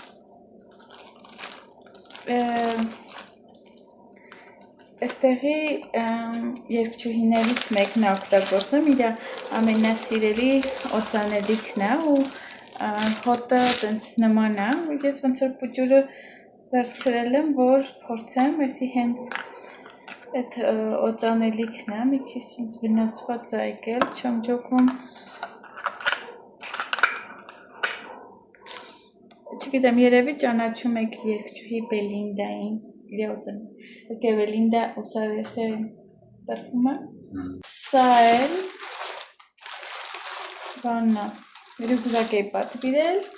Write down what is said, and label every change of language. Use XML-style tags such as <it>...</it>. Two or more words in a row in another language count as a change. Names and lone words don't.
<hy>Այստեղի երկչուհիներից մեկն է օգտագործում, իր ամենասիրելի օծանելիքն է ու հոտը տենց նման է, ես ոնց որ պուճուրը վերցրել եմ, որ փորձեմ, էսի հենց այդ օծանելիքն է, մի քիչ ինձ վնասված է եկել, չեմ ջոկում, չգիտեմ, երևի ճանաչում եք երկչուհի Բելինդային, Ես</hy> <es>que Belinda usaba ese perfume.</es> <hy>Սա էլ բանն է, ռյուկզակ էի պատվիրել,</hy>